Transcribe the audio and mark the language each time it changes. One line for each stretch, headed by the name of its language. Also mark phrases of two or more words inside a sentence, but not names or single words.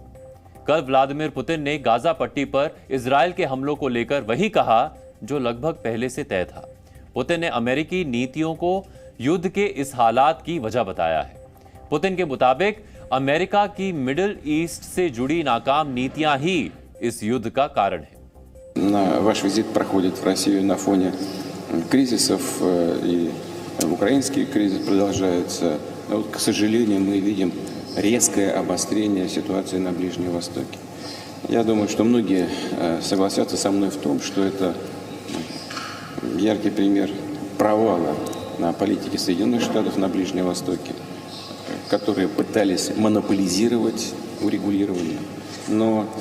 Hindi: कल व्लादिमीर पुतिन ने गाजा पट्टी पर इजराइल के हमलों को लेकर वही कहा जो लगभग पहले से तय था। पुतिन ने अमेरिकी नीतियों को युद्ध के इस हालात की वजह बताया है। पुतिन के मुताबिक अमेरिका की मिडिल ईस्ट से जुड़ी नाकाम नीतियां ही इस युद्ध का कारण है।
Russian: Ваш визит проходит в Россию на фоне кризисов, и украинский кризис продолжается. Но вот, к сожалению, мы видим резкое обострение ситуации на Ближнем Востоке. Я думаю, что многие согласятся со мной в том, что это яркий пример провала на политике Соединенных Штатов на Ближнем Востоке, которые пытались монополизировать урегулирование, но,